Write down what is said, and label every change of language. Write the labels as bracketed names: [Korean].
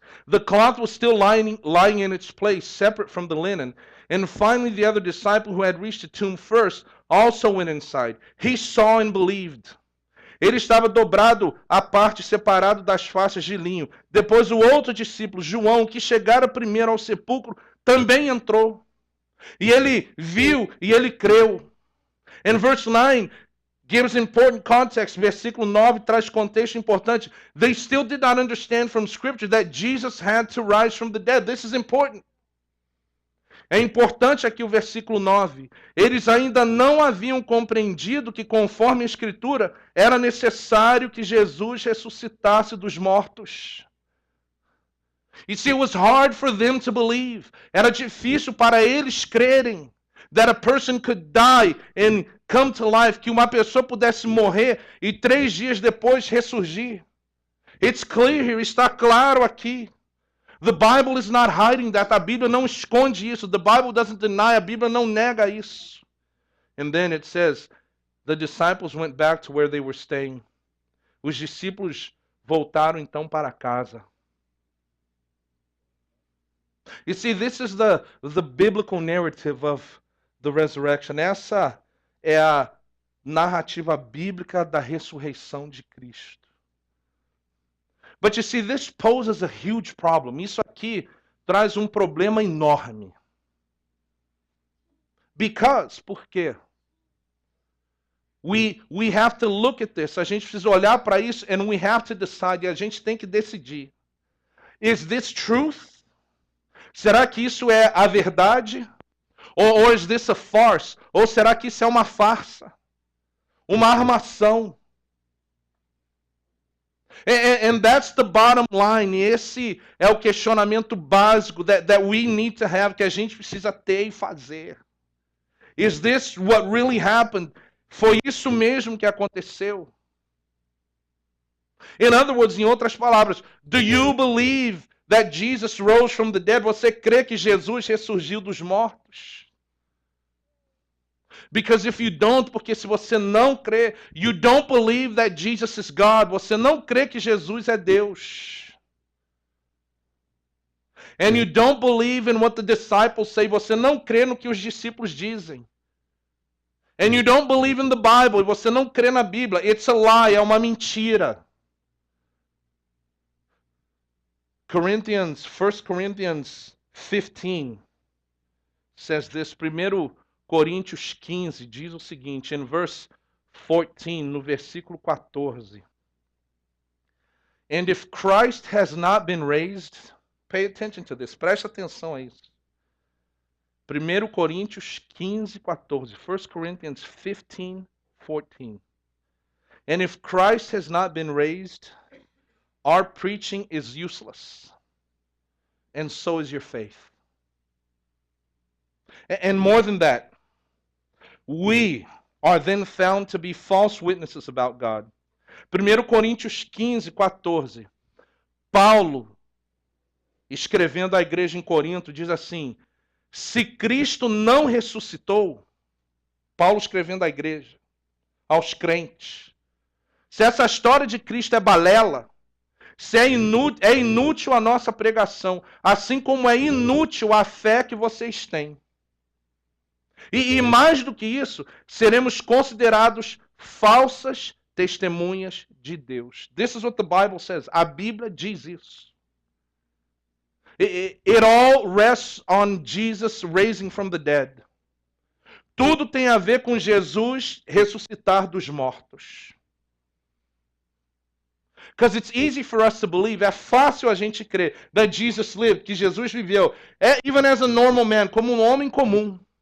[English] The cloth was still lying in its place, separate from the linen. And finally, the other disciple who had reached the tomb first also went inside. He saw and believed. [Portuguese] Ele estava dobrado à parte, separado das faixas de linho. Depois o outro discípulo, João, que chegara primeiro ao sepulcro, também entrou. E ele viu e ele creu. [English] And verse 9 gives important context. [Portuguese] Versículo 9 traz contexto importante. [English] They still did not understand from Scripture that Jesus had to rise from the dead. This is important. [Portuguese] É importante aqui o versículo 9. Eles ainda não haviam compreendido que, conforme a Escritura, era necessário que Jesus ressuscitasse dos mortos. [English] You see, it was hard for them to believe. [Portuguese] Era difícil para eles crerem [English] that a person could die and come to life, [Portuguese] que uma pessoa pudesse morrer e 3 dias depois ressurgir. [English] It's clear here, [Portuguese] está claro aqui. [English] The Bible is not hiding that. [Portuguese] A Bíblia não esconde isso. [English] The Bible doesn't deny. [Portuguese] A Bíblia não nega isso. [English] And then it says, the disciples went back to where they were staying. [Portuguese] Os discípulos voltaram então para casa. [English] You see, this is the biblical narrative of the resurrection. [Portuguese] Essa é a narrativa bíblica da ressurreição de Cristo. [English] But you see, this poses a huge problem. [Portuguese] Isso aqui traz um problema enorme. Por quê? [English] We have to look at this. [Portuguese] A gente precisa olhar para isso [English] and we have to decide. [Portuguese] E a gente tem que decidir. [English] Is this truth? [Portuguese] Será que isso é a verdade? [English] Or is this a farce? [Portuguese] Ou será que isso é uma farsa? Uma armação? [English] And that's the bottom line. [Portuguese] E esse é o questionamento básico [English] that we need to have, [Portuguese] que a gente precisa ter e fazer. [English] Is this what really happened? [Portuguese] Foi isso mesmo que aconteceu? [English] In other words, [Portuguese] em outras palavras, [English] do you believe that Jesus rose from the dead? [Portuguese] Você crê que Jesus ressurgiu dos mortos? [English] Because if you don't, [Portuguese] porque se você não crê, [English] you don't believe that Jesus is God. [Portuguese] Você não crê que Jesus é Deus. [English] And you don't believe in what the disciples say. [Portuguese] Você não crê no que os discípulos dizem. [English] And you don't believe in the Bible. [Portuguese] Você não crê na Bíblia. [English] It's a lie, [Portuguese] é uma mentira. [English] 1 Corinthians 15 says this. [Portuguese] 1 Coríntios 15 diz o seguinte, [English] in verse 14, [Portuguese] no versículo 14. [English] And if Christ has not been raised, pay attention to this, [Portuguese] preste atenção a isso. 1 Coríntios 15, 14. [English] 1 Corinthians 15, 14. And if Christ has not been raised, our preaching is useless, and so is your faith. And more than that, we are then found to be false witnesses about God. [Portuguese] 1 Coríntios 15, 14. Paulo, escrevendo à igreja em Corinto, diz assim, se Cristo não ressuscitou, Paulo escrevendo à igreja, aos crentes, se essa história de Cristo é balela, se é inútil a nossa pregação, assim como é inútil a fé que vocês têm. E mais do que isso, seremos considerados falsas testemunhas de Deus. [English] This is what the Bible says. [Portuguese] A Bíblia diz isso. [English] It all rests on Jesus raising from the dead. [Portuguese] Tudo tem a ver com Jesus ressuscitar dos mortos. [English] Because it's easy for us to believe, [Portuguese] é fácil a gente crer [English] that Jesus lived, [Portuguese] que Jesus viveu, [English] even as a normal man, [Portuguese] como um homem comum.